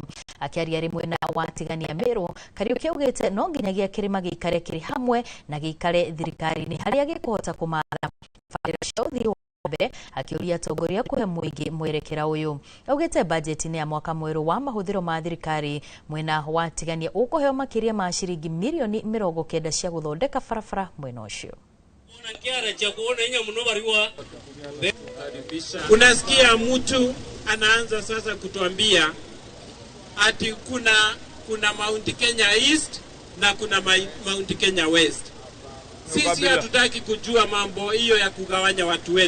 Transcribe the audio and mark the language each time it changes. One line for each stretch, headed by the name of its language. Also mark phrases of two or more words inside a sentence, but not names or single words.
Kikuyu: Akiaria rimwe na watigania Meru, Kariuki augĩte no nginyagia kĩrĩma gĩikare kĩrĩ hamwe na gĩikare thirikari-inĩ harĩa gĩkũhota kũmara barabara cia ũthii mbere, akiuria atongoria kuhe mũingĩ mwerekera ũyũ. Augĩte bajeti ya mwaka mwerũ wa mahũthĩro ma thirikari mwena watigania ũkũheo makĩria ma ciringi mirioni 90 cia gũthondeka barabara mwena ũcio.
Swahili: Unasikia mtu anaanza sasa kutuambia ati kuna Mount Kenya East na kuna Mount Kenya West. Sisi hatutaki kujua mambo hiyo ya kugawanya watu wetu.